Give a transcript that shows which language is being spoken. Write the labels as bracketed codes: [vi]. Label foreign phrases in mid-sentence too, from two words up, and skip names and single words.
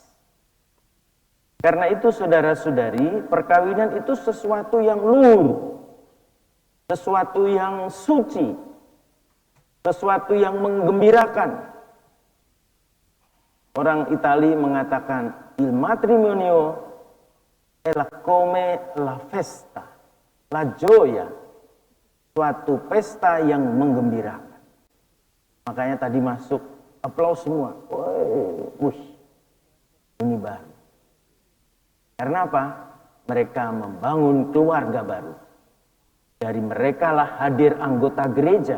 [id] Karena itu saudara-saudari, perkawinan itu sesuatu yang luhur, sesuatu yang suci, sesuatu yang menggembirakan. Orang Itali mengatakan [it] il matrimonio è la come la festa, la gioia, [id] suatu pesta yang menggembirakan. Makanya tadi masuk aplaus semua. Wush, ini baru. Karena apa? Mereka membangun keluarga baru. Dari mereka lah hadir anggota gereja.